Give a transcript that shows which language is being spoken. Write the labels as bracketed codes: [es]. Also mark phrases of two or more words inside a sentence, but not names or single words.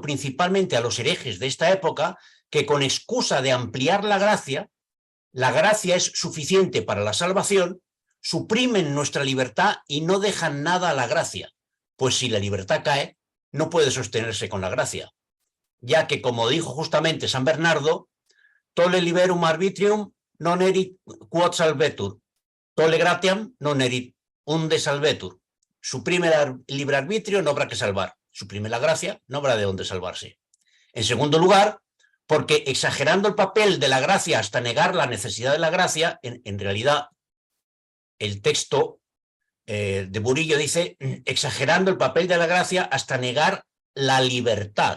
[es] principalmente a los herejes de esta época que con excusa de ampliar la gracia es suficiente para la salvación, suprimen nuestra libertad y no dejan nada a la gracia, pues si la libertad cae, no puede sostenerse con la gracia, ya que, como dijo justamente San Bernardo, [la] tolle liberum arbitrium non erit quod salvetur, tolle gratiam non erit unde salvetur. [es] Suprime el libre arbitrio, no habrá que salvar. Suprime la gracia, no habrá de dónde salvarse. En segundo lugar, porque exagerando el papel de la gracia hasta negar la necesidad de la gracia, en realidad el texto de Burillo dice, exagerando el papel de la gracia hasta negar la libertad.